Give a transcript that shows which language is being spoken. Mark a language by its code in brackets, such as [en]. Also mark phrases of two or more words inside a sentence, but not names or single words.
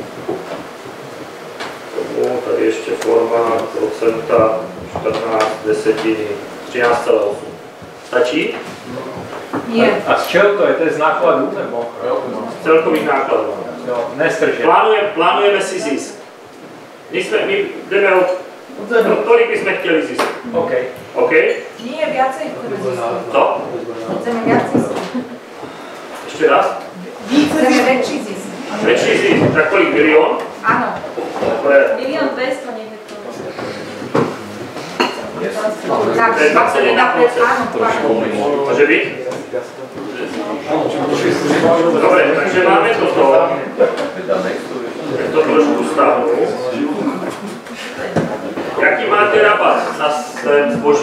[cs] Tomu, tady ještě forma, procenta, 14 desetiny, 13,8. Stačí? Je. A z čeho to je? To je z nákladů nebo? Z celkových nákladů. Jo, nestržet. Plánujeme si zisk. My jdeme od tolik bychom chtěli zisk. OK. OK? [sk] Nie, viacej chceme získať. [cs] To? [sk] Chceme viac zisk. [cs] Ještě raz? [sk] Chceme väčší zisk. Väčší zisk. [cs] Tak kolik? Milión? [sk] Áno. Dobre. 1 200 000 nech je to. [cs] Tak, To je 21%. [sk] áno, [cs] Může být? [sk] Dobre, takže máme toto. [cs] To trošku stáhnu. Jaký máte rabat na svém zboží?